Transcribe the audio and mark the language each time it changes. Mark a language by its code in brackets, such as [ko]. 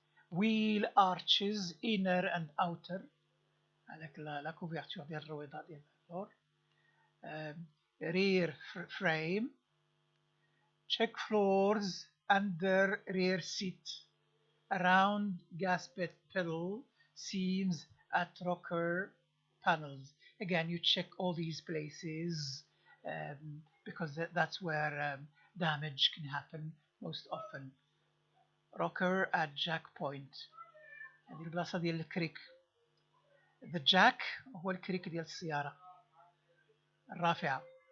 [en] Wheel arches, inner and outer. [ar] هذاك لا كوفيرتور ديال الرويضة ديال الدور. [en] Rear frame. Check floors under rear seat, around gasket pedal, seams at rocker panels. Again, you check all these places because that's where damage can happen most often. rocker at jack point. [ar] هذه البلاصة ديال الكريك. [en] the jack [ar] هو الكريك ديال السيارة الرافعة.